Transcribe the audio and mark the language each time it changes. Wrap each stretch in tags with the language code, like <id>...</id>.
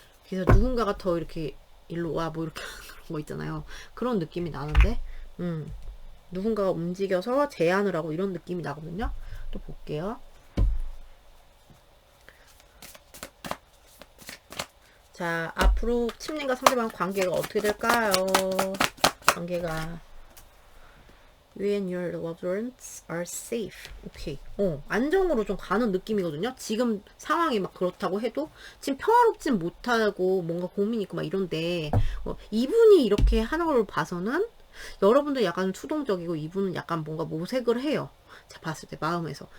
<ko>그래서 누군가가 더 이렇게 일로 와 뭐 이렇게 그런 거 있잖아요. 그런 느낌이 나는데, 누군가가 움직여서 제안을 하고 이런 느낌이 나거든요. 또 볼게요. 자, 앞으로 침님과 상대방 관계가 어떻게 될까요?</ko> <en>관계가 You and your loved ones are safe.</en> <ko>오케이. 안정으로 좀 가는 느낌이거든요. 지금 상황이 막 그렇다고 해도 지금 평화롭진 못하고 뭔가 고민이 있고 막 이런데, 이분이 이렇게 하는 걸 봐서는 여러분도 약간 수동적이고 이분은 약간 뭔가 모색을 해요. 제가 봤을 때 마음에서.</ko>